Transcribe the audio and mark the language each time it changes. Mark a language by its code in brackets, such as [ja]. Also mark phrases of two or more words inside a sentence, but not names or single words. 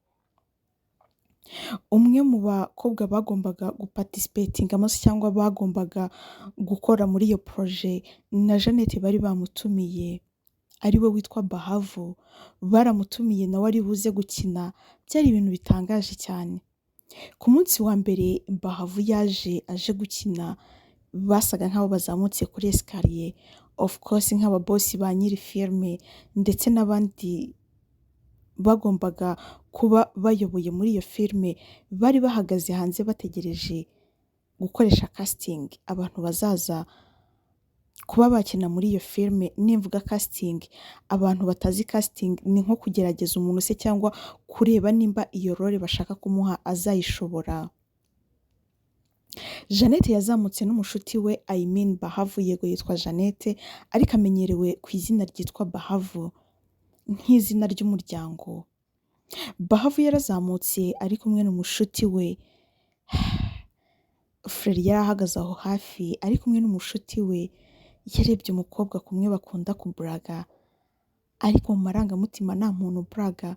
[rw] Umwe mu bakobwa bagombaga guparticipatingamo cyangwa bagombaga gukora muri iyo projet na Jeannette bari bamutumiye, ari we witwa Bahavu. Baramutumiye nawe ari buze gukina. Byari ibintu bitangaje cyane. Ku munsi wa mbere Bahavu aje gukina, basaga nk'abo bazamutse kuri escalier, [en] of course [rw] nk'ababosi ba nyiri filme ndetse n'abandi bagombaga kuba bayoboye muri iyo filme, bari bahagaze hanze bategereje gukoresha casting abantu bazaza kuba bakina muri iyo filme. Nimvuga casting, abantu batazi casting ni nko kugerageza umuntu se cyangwa kureba nimba iyo role bashaka kumuha azayishobora. Jeannette yazamutse n'umushuti we, [en] I mean [rw] Bahavu, yego yitwa Jeannette ariko amenyerewe ku izina ryitwa Bahavu nk'izina ry'umuryango. Bahavu yarazamutse ari kumwe n'umushuti we. Fleury yari ahagaze aho hafi ari kumwe n'umushuti we, yarebye umukobwa kumwe bakunda kuburaga, ariko mu marangamutima nta muntu buraga.